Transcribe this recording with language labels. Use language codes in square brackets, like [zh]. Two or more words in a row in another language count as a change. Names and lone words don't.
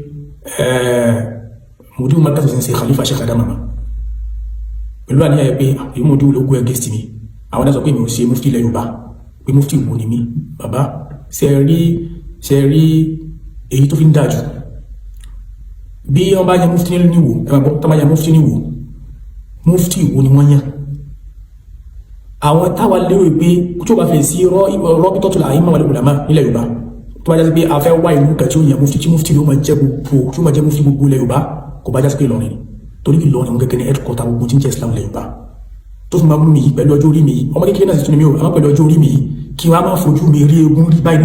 [yo] Mudir Markaz ń ṣe Khalifa Sheikh Adam Mama pẹ̀lú àníyàn pé èyí Mudir ológun against mi àwọn náà sọ pé mi ò ṣe mufti ilẹ̀ Yorùbá pé mufti ìwò ni mi bàbá ṣe rí èyí tó fi ń dájú bí wọ́n bá yẹ mufti níwò ẹgbẹ́ tó bá yẹ mufti níwò mufti ìwò ni wọ́n yàn àwọn táwa lérò pé tó bá fẹ́ sí rọ́bítọ́tùlà àyíma wal ulama nílẹ̀ Yorùbá tó bá jásí pé a fẹ́ wá ìlú kan tí ó yẹ mufti tí mufti ló máa jẹ́ gbogbo tí ó máa jẹ́ mufti gbogbo ilẹ̀ Yorùbá kò bá jásí pé Ìlọrin torí Ìlọrin gẹ́gẹ́ ní headquarter gbogbo tí ń jẹ́ Islam ilẹ̀ Yorùbá tó fi máa mú mi yìí pẹ̀lú ọjọ́ orí mi yìí ọmọ kékeré náà sì tún ní mi ò àmọ́ pẹ̀lú ọjọ́ orí mi yìí kí wọ́n á máa fojú mi rí egun rí báyìí